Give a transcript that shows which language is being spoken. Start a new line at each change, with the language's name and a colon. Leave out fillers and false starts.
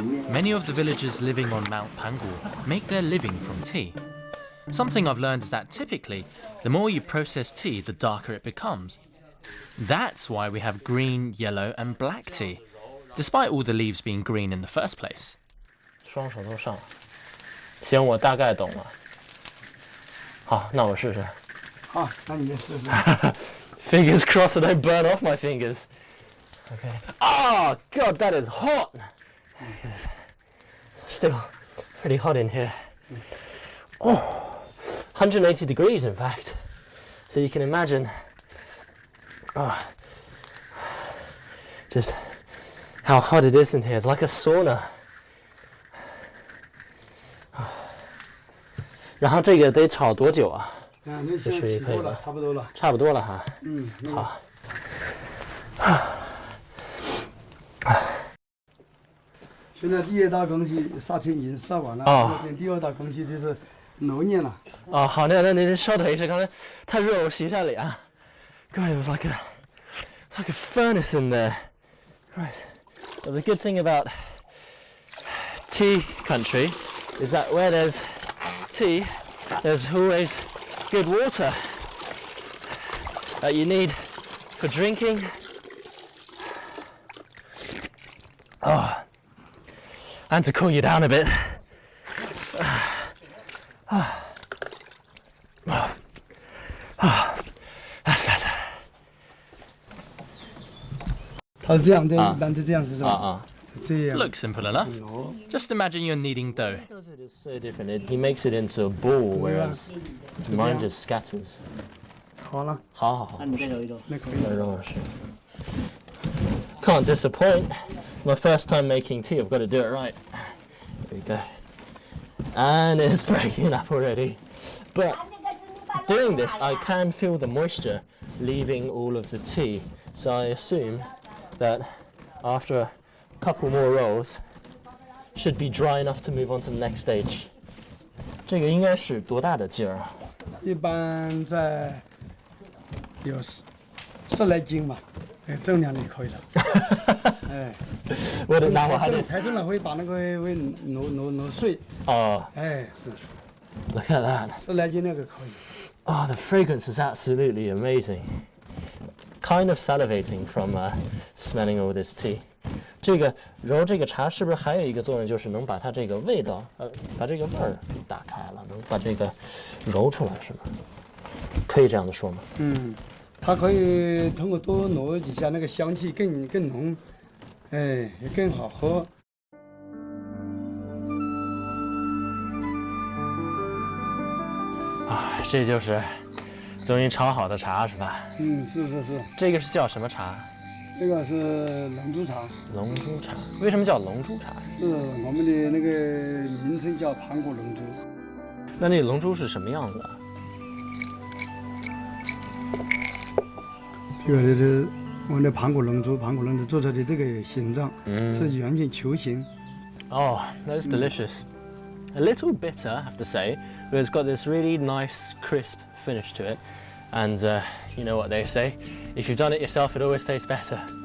English: Many of the villagers living on Mount Pangu make their living from tea. Something I've learned is that typically, the more you process tea, the darker it becomes. That's why we have green, yellow and black tea, despite all the leaves being green in the first place.
Chinese: 双手都上，行，我大概懂了。好，那我试试。好，那你就试试。
English: Fingers crossed I don't burn off my fingers. Okay. Oh God, that is hot. Still pretty hot in here. Oh, 180 degrees in fact. So you can imagine just how hot it is in here. It's like a sauna.
Chinese: 然后这个得炒多久啊？那现在起锅了，差不多了。差不多了哈。好。现在第一道工序杀青已经杀完了，第二道工序就是揉捻了。哦，好，那您稍等一下，刚才太热，我洗一下脸啊。
English: God, it was like a furnace in there. Right. Well, the good thing about tea country is that where there's tea, there's always good water that you need for drinking. Oh, and to cool you down a bit. That's better.
Chinese: 它是这样，一般是这样是吧？这样。
English: Looks simple enough. Just imagine you're kneading dough. It is so different. He makes it into a ball, whereas mine just scatters.
Chinese: 好了。好。那你再揉一揉。那可以。再揉是。
English: Can't disappoint. My first time making tea, I've got to do it right. There we go. And it's breaking up already. But doing this, I can feel the moisture leaving all of the tea. So I assume that after a couple more rolls, should be dry enough to move on to the next stage.
Chinese: 这个应该是多大的劲儿啊？一般在有10来斤吧，重量就可以了。哎，那我还得太重了会把那个会挪碎。哦，哎，是。
English: Look at that.
Chinese: 10来斤那个可以。
English: Oh, the fragrance is absolutely amazing. Kind of salivating from smelling all this tea.
Chinese: 这个揉这个茶是不是还有一个作用，就是能把它这个味道，把这个味儿打开了，能把这个揉出来，是吗？可以这样的说吗？它可以通过多挪几下，那个香气更浓，哎，也更好喝。啊，这就是终于炒好的茶是吧？是。这个是叫什么茶？这个是龙珠茶。龙珠茶，为什么叫龙珠茶？是我们的那个名称叫盘古龙珠。那那龙珠是什么样子啊？这个就是我们的盘古龙珠做出的这个形状是完全球形。
English: Oh, that's delicious. A little bitter, I have to say, but it's got this really nice, crisp finish to it. And you know what they say, if you've done it yourself, it always tastes better.